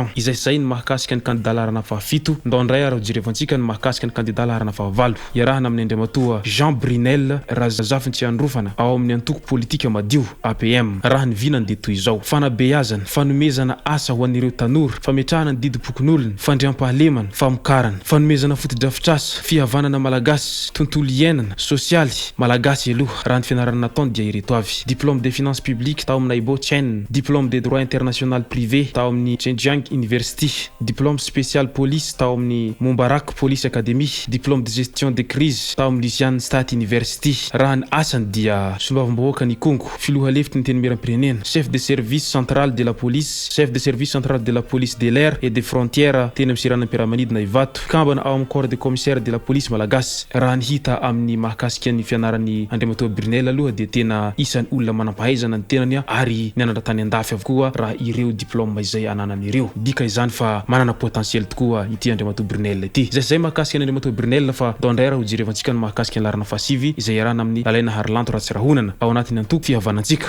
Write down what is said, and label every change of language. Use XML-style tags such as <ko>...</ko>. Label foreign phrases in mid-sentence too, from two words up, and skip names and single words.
<mg>Izay zay ny mahakasika ny candidat laharana fahafito. Ndao ndray ara jerevantsika ny mahakasika ny candidat laharana fahavalo, iarahana amin'ny Andriamatoa Jean Brunel Razafy tsy androfana ao amin'ny antoko politika madio APM. Raha ny vinany dia toy izao: fanabeazana, fanomezana asa ho an'ireo tanora, fametrahana ny didim-pokon'olona, fandriam-pahalemana, famokarana, fanomezana fotodrafitrasa, fihavanana malagasy, tontolo iainana sosialy malagasy aloha. Raha ny fianarana nataony dia ireto avy:</mg> <fr>diplôme des finances publiques</fr> <mg>tao amin'ny</mg> <fr>Naibo Chen, diplôme de droit international privé</fr> <mg>tao amin'ny</mg> <fr>Zhejiang University, diplôme spécial police</fr> <mg>tao amin'ny</mg> <fr>Mombarak Police Academy, diplôme de gestion de crise</fr> <mg>tao amin'ny</mg> <fr>Louisiane State University.</fr> <mg>Raha ny asany dia soloavim-bahoaka ny Kongo, filoha lefitry ny teny miram-pirenena,</mg> <fr>chef de service central de la police, chef de service central de la police de l'air et des frontières</fr> <mg>teny amin'ny Siranam-Piaramanidina Ivato, kambana ao amin'ny</mg> <fr>corps de commissaire de la police malagasy.</fr> <mg>Raha ny hita amin'ny mahakasika ny fianaran'ny Andriamatoa Brunel aloha dia tena isan'ny olona manam-pahaizana ny tenany ary nianatra tany andafy avokoa raha ireo diplôme izay ananany ireo. Dika izany fa manana potentiel tokoa ity Andriamatoa Brunel ity. Zay mahakasika ny Andriamatoa Brunel fa ndao ndray raha hojerevantsika ny mahakasika ny larana fahasivy izay iarahana amin'ny Lalaina Harilanto Ratsirahonana ao anatin'ny antoko fihavanantsika.</mg>